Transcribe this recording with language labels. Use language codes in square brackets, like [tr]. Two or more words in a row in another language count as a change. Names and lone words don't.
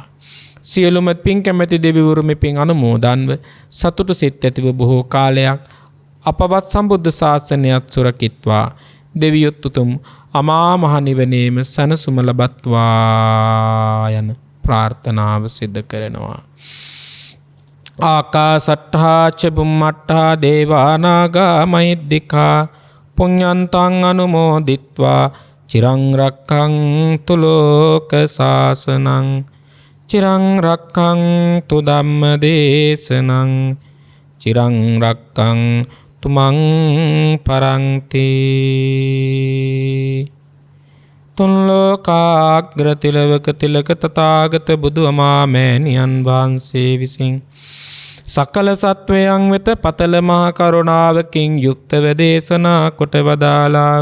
[si] සියලුම පින් කැමැති දෙවිවරු මේ පින් අනුමෝදන්ව සතුටු සිත් ඇතිව බොහෝ කාලයක් අපවත් සම්බුද්ධ ශාසනයත් සුරකිත්වා දෙවියොත් උතුම් අමා මහ නිවනේම සැනසුම ලබත්වා යන ප්‍රාර්ථනාව සිදු කරනවා. [pi] ආකාසට්ඨා ච බුම්මට්ඨා දේවා නාග මහිද්దికා පුඤ්ඤන්තං අනුමෝදිත්වා චිරං රක්ඛන්තු ලෝක සාසනං චිරං රක්ඛන්තු ධම්ම දේශනං චිරං රක්ඛන්තු මං පරන්ති. [si] තුන් ලෝකාග්‍ර තිලවක තිලක තථාගත බුදු අමාමෑණියන් වහන්සේ විසින් සකල සත්වයන් වෙත පතල මහා කරුණාවකින් යුක්තව දේශනා කොට වදාලා